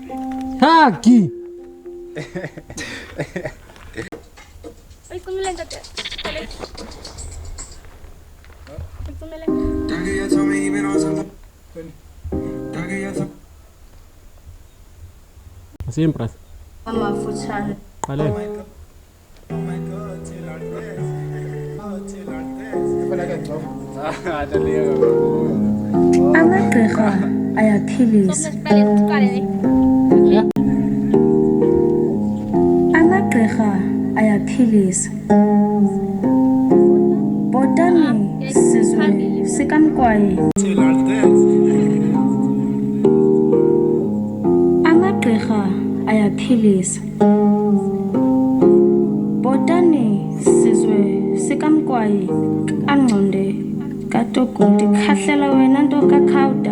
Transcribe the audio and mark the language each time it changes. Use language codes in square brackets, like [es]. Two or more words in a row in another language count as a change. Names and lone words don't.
[xh] Ayicimile ntate. Ayicimile. Asimpras. Amafutshane. Qale. [en] Oh my God, tell her this. Oh, tell her this. [xh] Amagqirha ayaphilisa. Amagqirha ayaphilisa. Botani sizwe sikamkwaye. [en] Tell her this. [xh] Amagqirha ayaphilisa. Botani sizwe sikamkwaye kaNgconde kaToguti khahlela wena nto kaKhawuda.